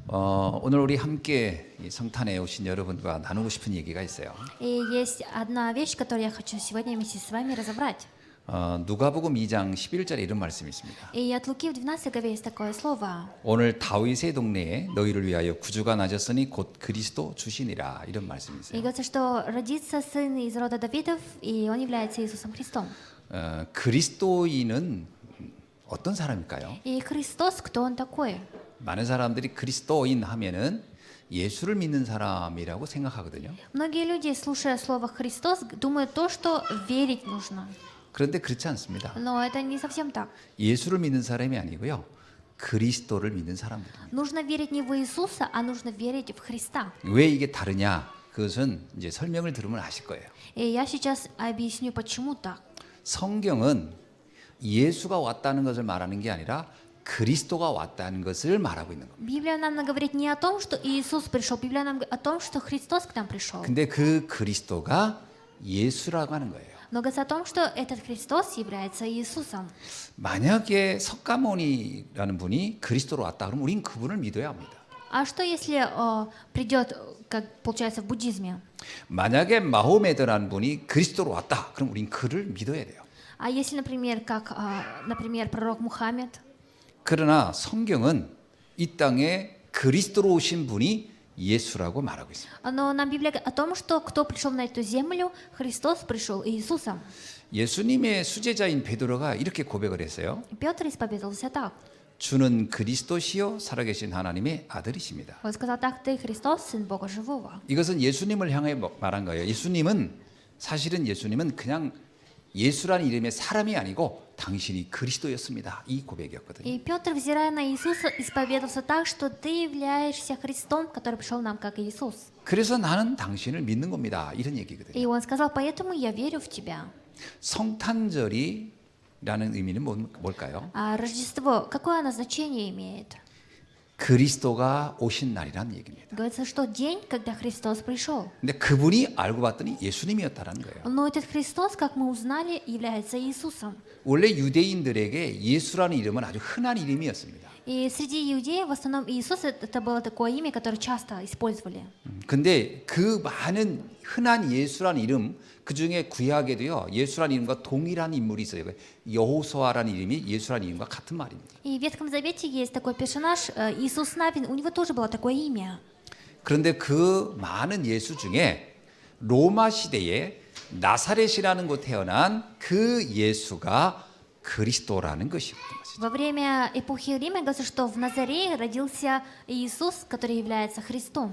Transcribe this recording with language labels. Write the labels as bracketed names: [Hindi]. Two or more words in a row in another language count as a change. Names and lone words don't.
[Korean] 오늘 우리 함께 이 성탄에 오신 여러분과 나누고 싶은 얘기가 있어요. [Russian] И есть одна вещь, которую я хочу сегодня вместе с вами разобрать. [Korean] 누가복음 2장 11절에 이런 말씀이 있습니다. [Russian] И от Луки в 12 главе есть такое слово. [Korean] 오늘 다윗의 동네에 너희를 위하여 구주가 나셨으니 곧 그리스도 주시니라, 이런 말씀이 [Russian] И [Korean] 있어요. [Russian] говорится, что родится сын из рода Давидов, и он является Иисусом Христом. [Korean] 그리스도인은 어떤 사람일까요? [Russian] И Христос, кто он такой? [Korean] 많은 사람들이 그리스도인 하면은 예수를 믿는 사람이라고 생각하거든요. [Russian] Многие люди, слушая слово Христос, думают то, что верить нужно. [Korean] 그런데 그렇지 않습니다. [Russian] Но это не совсем так. [Korean] 예수를 믿는 사람이 아니고요, 그리스도를 믿는 사람들입니다. [Russian] Нужно верить не в Иисуса, а нужно верить в Христа. [Korean] 왜 이게 다르냐? 그것은 이제 설명을 들으면 아실 거예요. [Russian] И я сейчас объясню, почему так. [Korean] 성경은 예수가 왔다는 것을 말하는 게 아니라 그리스도가 왔다는 것을 말하고 있는 겁니다. [Russian] Библия нам говорит не о том, что Иисус пришел, Библия нам говорит о том, что Христос к нам пришел. [Korean] 근데 그 그리스도가 예수라고 하는 거예요. [Russian] Но говорится о том, что этот Христос является Иисусом. [Korean] 만약에 석가모니라는 분이 그리스도로 왔다 그러면 우린 그분을 믿어야 합니다. [Russian] А что если придет, как получается в буддизме? [Korean] 만약에 마호메드라는 분이 그리스도로 왔다 그럼 우린 그를 믿어야 돼요. [Russian] А если, например, как, например, пророк Мухаммед? [Korean] 그러나 성경은 이 땅에 그리스도로 오신 분이 예수라고 말하고 있습니다. [Russian] Но нам Библия говорит о том, что кто пришел на эту землю, Христос пришел Иисусом. [Korean] 예수님의 수제자인 베드로가 이렇게 고백을 했어요. [Russian] Петр исповедовался так. [Korean] 주는 그리스도시요 살아계신 하나님의 아들이십니다. [Russian] Он сказал так: ты Христос, Сын Бога Живого. [Korean] 이것은 예수님을 향해 말한 거예요. 사실은 예수님은 그냥 예수라는 이름의 사람이 아니고 당신이 그리스도였습니다. 이 고백이었거든요. [Russian] И Петр, взирая на Иисуса, исповедовался так, что ты являешься Христом, который пришел нам как Иисус. [Korean] 그래서 나는 당신을 믿는 겁니다. 이런 얘기거든요. [Russian] И он сказал: поэтому я верю в тебя. [Korean] 성탄절이라는 의미는 뭘까요? [Russian] А Рождество, какое оно значение имеет? [Korean] 그리스도가 오신 날이라는 얘기입니다. [Russian] Говорится, что день, когда Христос пришел. [Korean] 근데 그분이 알고 봤더니 예수님이었다는 거예요. [Russian] Но этот Христос, как мы узнали, является Иисусом. [Korean] 원래 유대인들에게 예수라는 이름은 아주 흔한 이름이었습니다. [Russian] И среди иудеев в основном Иисус это было такое имя, которое часто использовали. [Korean] 근데 그 많은 흔한 예수라는 이름 그 중에 구약에도요 예수라는 이름과 동일한 인물이 있어요. 여호수아라는 이름이 예수라는 이름과 같은 말입니다. [Russian] И в Ветхом Завете есть такой персонаж Иисус Навин, у него тоже было такое имя. [Korean] 그런데 그 많은 예수 중에 로마 시대에 나사렛이라는 곳 태어난 그 예수가 그리스도라는 것이었던 것이죠. [Russian] Во время эпохи Рима говорится, что в Назарее родился Иисус, который является Христом.